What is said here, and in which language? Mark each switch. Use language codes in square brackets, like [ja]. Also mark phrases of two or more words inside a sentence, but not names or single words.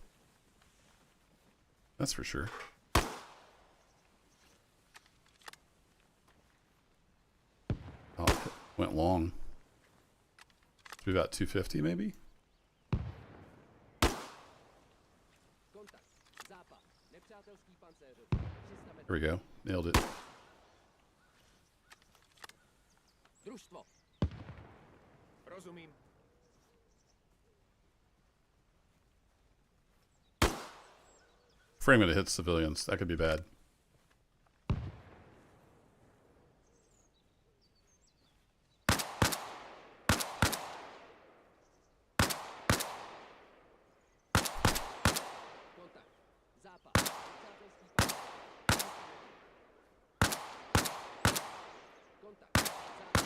[en] That's for sure. Oh, it went long. Should be about 250 maybe? There we go. Nailed it. [cs] Družstvo. Rozumím. [en] Frame it hits civilians. That could be bad. [cs] Kontakt. Západ. Nepřátelský pás. Kontakt. Západ.